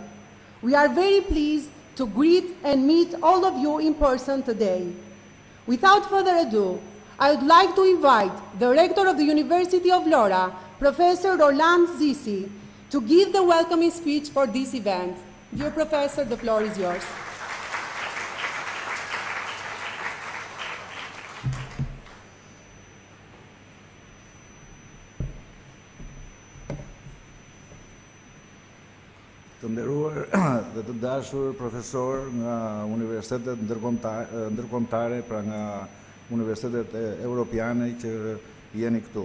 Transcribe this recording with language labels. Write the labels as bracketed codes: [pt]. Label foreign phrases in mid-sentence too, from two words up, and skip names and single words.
[en] We are very pleased to greet and meet all of you in person today. Without further ado, I would like to invite the Rector of the University of Vlora, Professor Roland Zisi, to give the welcoming speech for this event. Dear Professor, the floor is yours. [sq] Të nderuar dhe të dashur profesor nga universitetet ndërkombëtare, pra nga universitetet europiane që jeni këtu.